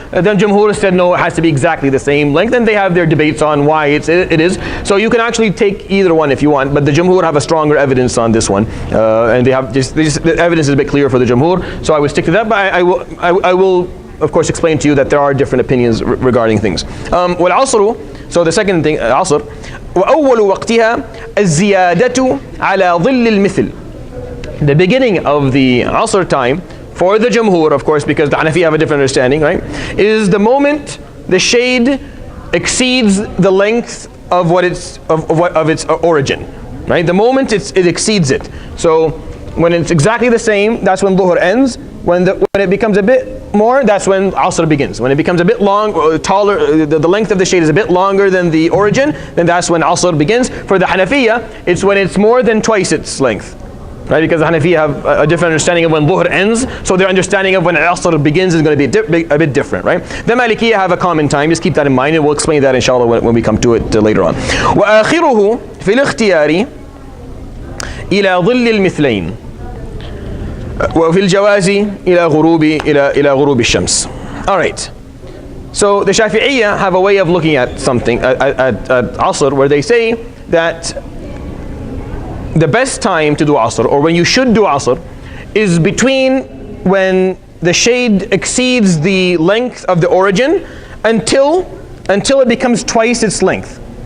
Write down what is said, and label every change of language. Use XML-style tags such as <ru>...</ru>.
<en>Then Jumhur said, no, it has to be exactly the same length, and they have their debates on why it is. So you can actually take either one if you want, but the Jumhur have a stronger evidence on this one. And they have the evidence is a bit clearer for the Jumhur, so I would stick to that, but I will of course explain to you that there are different opinions regarding things.</en> <ar>والعصر,</ar> <en>so the second thing,</en> <ar>عصر, وأول وقتها الزيادة على ظل المثل.</ar> <en>The beginning of the Asr time for the Jumhur, of course, because the Hanafi have a different understanding, right, is the moment the shade exceeds the length of its origin, right? The moment it exceeds it. So when it's exactly the same, that's when dhuhr ends. When it becomes a bit more, that's when Asr begins. When it becomes a bit taller, the length of the shade is a bit longer than the origin, then that's when Asr begins. For the Hanafiya, it's when it's more than twice its length, right? Because the Hanafiya have a different understanding of when dhuhr ends, so their understanding of when Asr begins is going to be a bit different, right? The Malikiyya have a common time. Just keep that in mind, and we'll explain that inshallah when we come to it later on.</en> <ar>وآخره في الاختيار إلى ظل المثلين. وفي الجواز إلى غروب الشمس.</ar> <en>All right. So the Shafi'iyya have a way of looking at something at Asr, where they say that the best time to do Asr, or when you should do Asr, is between when the shade exceeds the length of the origin until it becomes twice its length.</en>